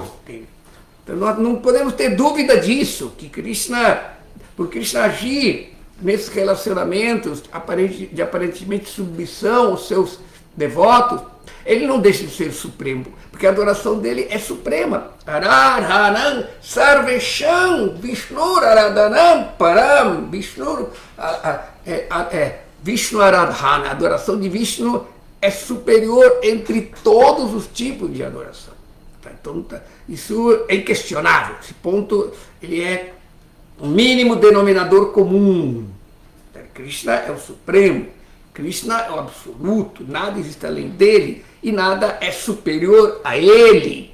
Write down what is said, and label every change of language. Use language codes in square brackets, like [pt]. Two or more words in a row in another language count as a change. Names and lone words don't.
[pt] Entende? Então nós não podemos ter dúvida disso, que por Krishna agir nesses relacionamentos de aparentemente submissão aos seus devotos, ele não deixa de ser supremo, porque a adoração dele é suprema. [sa] Aradhanam sarvesham Vishnu aradhanam param. Vishnu Aradhana, [pt] a adoração de Vishnu é superior entre todos os tipos de adoração. Então, isso é inquestionável. Esse ponto ele é o mínimo denominador comum. Krishna é o supremo, Krishna é o absoluto, nada existe além dele e nada é superior a ele.